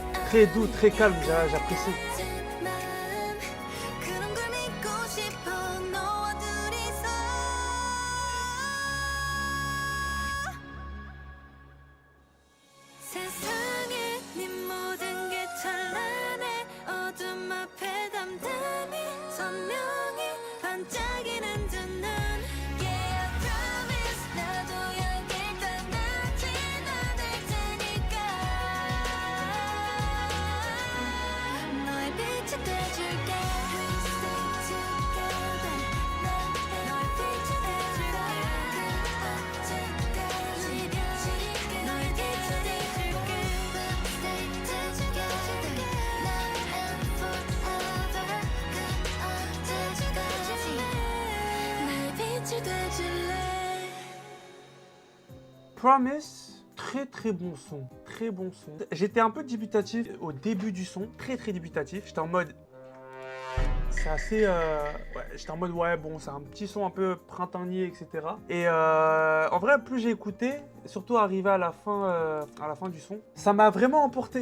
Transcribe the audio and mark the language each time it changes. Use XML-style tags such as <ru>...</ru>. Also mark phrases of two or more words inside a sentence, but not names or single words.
<fr>très doux, très calme, j'apprécie.</fr> <ko>그런 걸 믿고 싶어 너와 둘이서 세상에 네 모든 게 찬란해 어둠 앞에 담담히 선명히 반짝이는 두 눈</ko> <en>Yeah I promise</en> <ko>나도 여길 떠나진 않을 테니까 너의 빛이 돼줄게</ko> <en>Please stay together</en> <ko>너의 빛이 돼줄게 언제까지 너의 빛이 돼줄게</ko> <en>Stay together now and forever</en> <ko>언제까지 나의 빛이 돼줄래</ko> <fr>Promise, très bon son, très bon son. J'étais un peu dubitatif au début du son, très dubitatif. J'étais en mode, c'est assez, ouais, j'étais en mode ouais bon, c'est un petit son un peu printanier, etc. Et en vrai, plus j'ai écouté, surtout arrivé à la fin du son, ça m'a vraiment emporté.</fr>